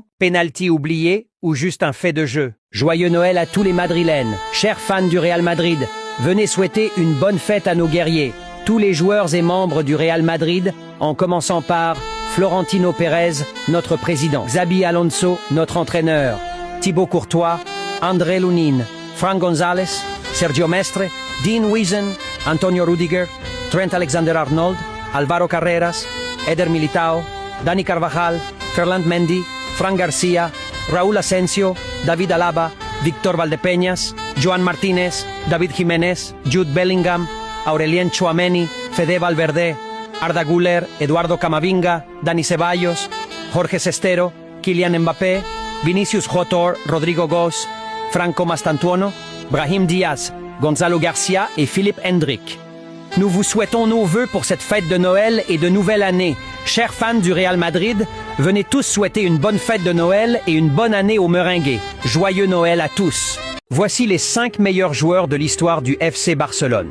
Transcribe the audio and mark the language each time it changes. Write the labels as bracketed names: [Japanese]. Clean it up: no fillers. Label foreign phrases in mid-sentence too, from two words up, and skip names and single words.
[French] Penalty oublié ou juste un fait de jeu? Joyeux Noël à tous les Madrilènes. Chers fans du Real Madrid, venez souhaiter une bonne fête à nos guerriers. Tous les joueurs et membres du Real Madrid, en commençant par Florentino Pérez, notre président, Xabi Alonso, notre entraîneur, Thibaut Courtois, André Lunin, Frank González, Sergio Mestre, Dean Wiesen, Antonio Rudiger, Trent Alexander-Arnold, Alvaro Carreras, Eder Militao, Dani Carvajal, Ferland Mendy, Fran García, Raúl Asensio, David Alaba, Víctor Valdepeñas, Joan Martínez, David Jiménez, Jude Bellingham, Aurelien Tchouameni, Fede Valverde, Arda Güler, Eduardo Camavinga, Dani Ceballos, Jorge Sestero, Kylian Mbappé, Vinicius Jotor, Rodrigo Goes, Franco Mastantuono, Brahim Diaz, Gonzalo Garcia et Philippe Hendrick. Nous vous souhaitons nos vœux pour cette fête de Noël et de nouvelle année. Chers fans du Real Madrid, venez tous souhaiter une bonne fête de Noël et une bonne année aux Merengues. Joyeux Noël à tous! Voici les 5 meilleurs joueurs de l'histoire du FC Barcelone.